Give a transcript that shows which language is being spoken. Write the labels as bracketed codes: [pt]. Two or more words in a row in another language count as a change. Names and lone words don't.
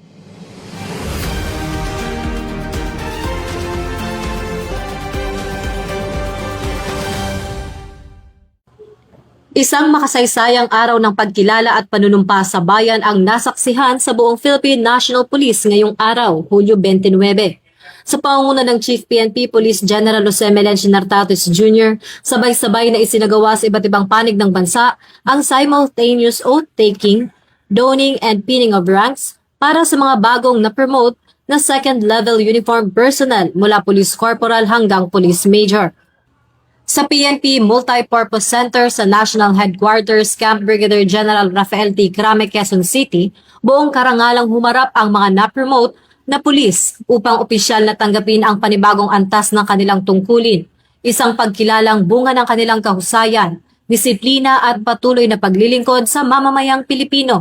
[tl] Isang makasaysayang araw ng pagkilala at panunumpa sa bayan ang nasaksihan sa buong Philippine National Police ngayong araw, Hulyo 29. Sa pangunguna ng Chief PNP Police General Jose Melencio Nartates Jr., sabay-sabay na isinagawa sa iba't ibang panig ng bansa ang [en] simultaneous oath-taking, donning and pinning of ranks [tl] para sa mga bagong na-promote na [en] second-level uniform personnel [tl] mula Police Corporal hanggang Police Major. Sa PNP Multipurpose Center sa National Headquarters Camp Brigadier General Rafael T. Crame, Quezon City, buong karangalang humarap ang mga na-promote na pulis upang opisyal na tanggapin ang panibagong antas ng kanilang tungkulin, isang pagkilalang bunga ng kanilang kahusayan, disiplina at patuloy na paglilingkod sa mamamayang Pilipino.